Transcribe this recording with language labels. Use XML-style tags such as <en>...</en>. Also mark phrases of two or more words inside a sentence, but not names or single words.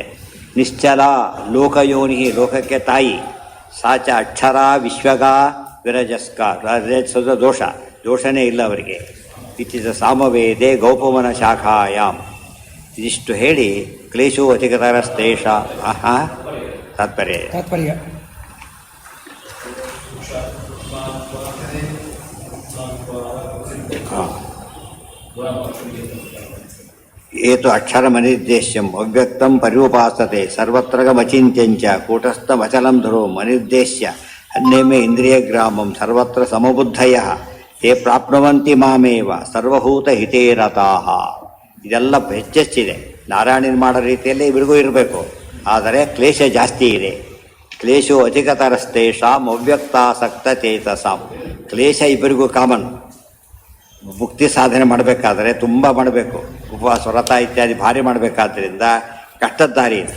<sa>ನಿಶ್ಚಲ ಲೋಕಯೋನಿ,</sa> <kn>ಲೋಕಕ್ಕೆ ತಾಯಿ.</kn> <sa>ಸಾಚ ಅಕ್ಷರ ವಿಶ್ವಗ ವಿರಜಸ್ಕ,</sa> <kn>ರಜಸದ ದೋಷನೇ ಇಲ್ಲ ಅವರಿಗೆ.</kn> <sa>ಇತಿಚ ಸಾಮವೇದೆ ಗೌಪವನ ಶಾಖಾಯಾಮ್.</sa> <kn>ಇದಿಷ್ಟು ಹೇಳಿ</kn> <sa>ಕ್ಲೇಶೋ ಅಧಿಕತರಸ್ತೇಷ ತಾತ್ಪರ್ಯ ಏತು ಅಕ್ಷರಮನಿರ್ದೇಶ್ಯಂ ಅವ್ಯಕ್ತಂ ಪರ್ಯುಪಾಸತೆ ಸರ್ವತ್ರಗಮಚಿಂತ್ಯಂಚ ಕೂಟಸ್ಥಮಚಲಂ ಧರೋ ಮನಿರ್ದೇಶ್ಯ ಅನ್ಯಮೇ ಇಂದ್ರಿಯಗ್ರಾಮಂ ಸರ್ವತ್ರ ಸಮಬುದ್ಧಯಃ ತೇ ಪ್ರಾಪ್ನುವಂತಿ ಮಾಮೇವ ಸರ್ವಭೂತ ಹಿತೇ ರತಾಃ.</sa> <kn>ಇದೆಲ್ಲ ಹೆಚ್ಚೆಚ್ಚಿದೆ. ನಾರಾಯಣನ ಮಾಡೋ ರೀತಿಯಲ್ಲಿ ಇವ್ರಿಗೂ ಇರಬೇಕು, ಆದರೆ ಕ್ಲೇಶ ಜಾಸ್ತಿ ಇದೆ.</kn> <sa>ಕ್ಲೇಶೋ ಅಧಿಕತರಸ್ತೇಷಾಂ ಅವ್ಯಕ್ತಾಸಕ್ತ ಚೇತಸಾಂ.</sa> <kn>ಕ್ಲೇಶ ಇಬ್ಬರಿಗೂ ಕಾಮನ್. ಮುಕ್ತಿ ಸಾಧನೆ ಮಾಡಬೇಕಾದ್ರೆ ತುಂಬ ಮಾಡಬೇಕು, ಉಪವಾಸ ವ್ರತ ಇತ್ಯಾದಿ ಭಾರಿ ಮಾಡಬೇಕಾದ್ರಿಂದ ಕಷ್ಟದ ದಾರಿ ಇದೆ.</kn>